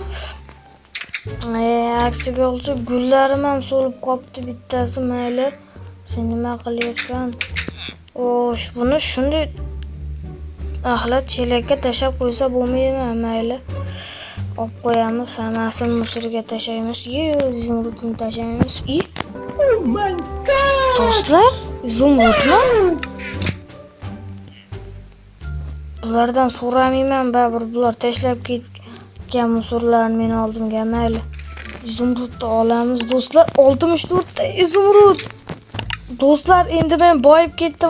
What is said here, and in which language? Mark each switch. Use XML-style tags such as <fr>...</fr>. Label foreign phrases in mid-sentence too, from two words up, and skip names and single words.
<uz>Aksiga olsa gullarim ham so'lib qopti bittasi, mayli. Sen nima qilyapsan? Xo'sh, buni shunday axlat chelakka tashlab qo'ysa bo'lmaydimi? Mayli. Olib qo'yamiz, hammasini musorga tashlaymiz. Izumrudni tashlaymiz.</uz> <en>Oh my god!</en> <uz>Do'stlar, izumrudmi? Bulardan so'ramayman, baribir bular tashlab ketgan musorlarni men oldimga, mayli. Izumrudni olamiz do'stlar. 64 ta izumrud. Do'stlar, endi men boyib ketdim.</uz>